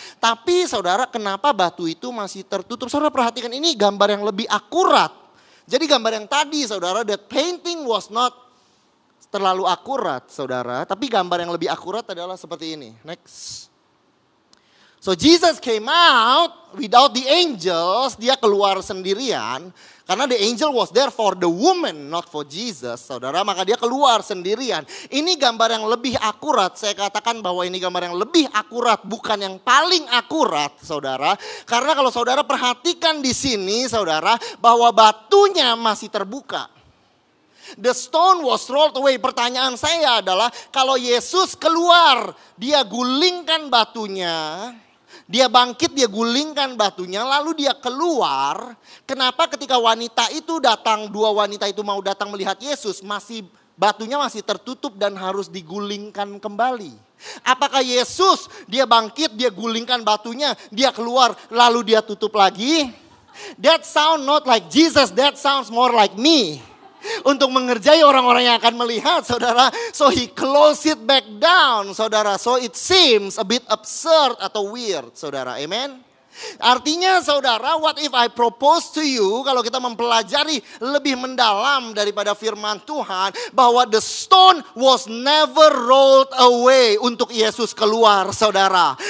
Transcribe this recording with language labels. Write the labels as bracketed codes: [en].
[id] Tapi saudara, kenapa batu itu masih tertutup? Saudara perhatikan, ini gambar yang lebih akurat. Jadi gambar yang tadi saudara, [en] that painting was not [id] terlalu akurat saudara. Tapi gambar yang lebih akurat adalah seperti ini. Next. [en] So Jesus came out without the angels. [id] Dia keluar sendirian. Karena [en] the angel was there for the woman, not for Jesus, saudara. [id] Maka dia keluar sendirian. Ini gambar yang lebih akurat. Saya katakan bahwa ini gambar yang lebih akurat, bukan yang paling akurat, saudara. Karena kalau saudara perhatikan di sini, saudara, bahwa batunya masih terbuka. [en] The stone was rolled away. [id] Pertanyaan saya adalah, kalau Yesus keluar, dia gulingkan batunya. Dia bangkit, dia gulingkan batunya, lalu dia keluar. Kenapa ketika wanita itu datang, dua wanita itu mau datang melihat Yesus, batunya masih tertutup dan harus digulingkan kembali? Apakah Yesus, dia bangkit, dia gulingkan batunya, dia keluar, lalu dia tutup lagi? [en] That sound not like Jesus, that sounds more like me. [id] Untuk mengerjai orang-orang yang akan melihat, saudara. [en] So he closed it back down, saudara. So it seems a bit absurd atau weird, saudara. [id] Amen. Artinya saudara, [en] what if I propose to you, [id] kalau kita mempelajari lebih mendalam daripada firman Tuhan, bahwa [en] the stone was never rolled away [id] untuk Yesus keluar, saudara.